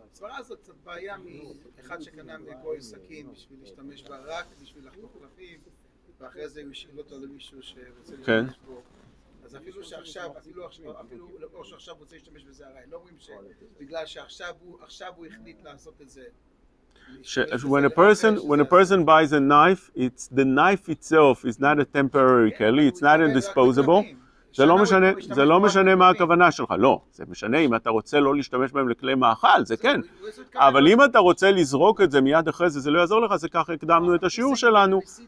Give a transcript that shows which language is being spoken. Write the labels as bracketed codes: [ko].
[he] הסברה הזאת קצת בעיה מאחד שקנה מגוי סכין בשביל להשתמש בה רק בשביל לחתוך קלפים, ואחרי זה הוא השאיל אותו למישהו שרוצה כן. להשתמש בו. אז אפילו שעכשיו, או שעכשיו רוצה להשתמש בזה הרי, לא אומרים שבגלל שעכשיו הוא החליט לעשות את זה. [en] When a person buys a knife, the knife itself is not a temporary keli, it's not a disposable. [he] זה לא משנה מה הכוונה שלך, לא, זה משנה אם אתה רוצה לא להשתמש בהם לכלי מאכל, זה כן, אבל אם אתה רוצה לזרוק את זה מיד אחרי זה, זה לא יעזור לך, זה ככה הקדמנו את השיעור שלנו.